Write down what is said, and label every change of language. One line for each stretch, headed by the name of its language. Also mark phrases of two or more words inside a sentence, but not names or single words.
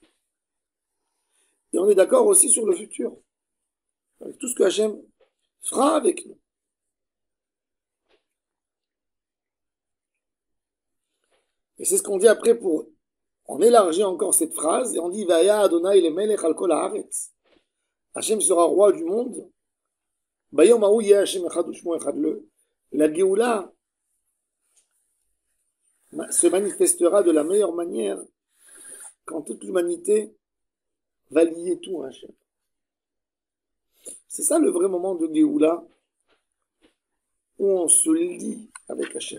French: Et on est d'accord aussi sur le futur, avec tout ce que Hachem fera avec nous. Et c'est ce qu'on dit après pour... On élargit encore cette phrase et on dit
Hebrew: והיה ה' למלך על כל הארץ.
French: Hachem sera roi du monde.
Hebrew: ביום ההוא יהיה השם אחד ושמו אחד le.
French: La Géoula se manifestera de la meilleure manière quand toute l'humanité va lier tout à Hachem. C'est ça le vrai moment de Géoula où on se lie avec Hachem.